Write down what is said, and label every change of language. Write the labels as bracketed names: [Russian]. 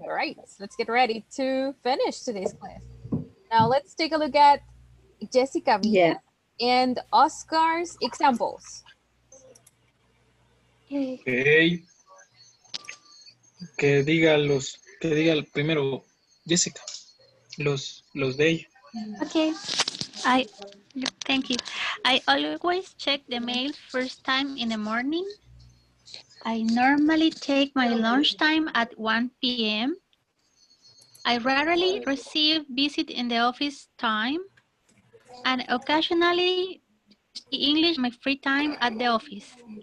[English] All right, let's get ready to finish today's class. Now let's take a look at Jessica Villa and Oscar's examples. Okay. [Spanish] Que diga primero Jessica, los de ella. [English] Okay. Thank you. I always check the mail first time in the morning. I normally take my lunchtime at 1 p.m. I rarely receive visit in the office time and occasionally speak English my free time at the office.